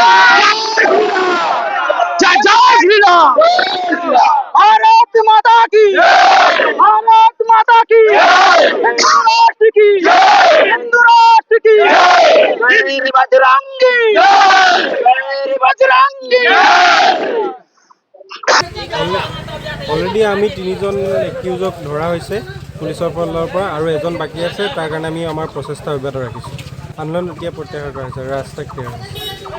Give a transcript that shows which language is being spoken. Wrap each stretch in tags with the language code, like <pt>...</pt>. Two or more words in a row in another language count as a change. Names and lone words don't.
<hi>जय जय श्रीराम। भारत माता की, भारत माता की, हिंदू राष्ट्र की, हिंदू राष्ट्र की, वीर बजरंगी, वीर बजरंगी।</hi> <as>অলৰেডি আমি 3জন একিউজক ধৰা হৈছে পুলিচৰ ফালৰ পৰা, আৰু এজন বাকী আছে। তাৰ কাৰণে আমি আমাৰ প্ৰচেষ্টা অব্যাহত ৰাখিছোঁ। আন্দোলন এতিয়া প্ৰত্যাহাৰ কৰা হৈছে, ৰাস্তাত ক্লিয়াৰ হৈছে।</as>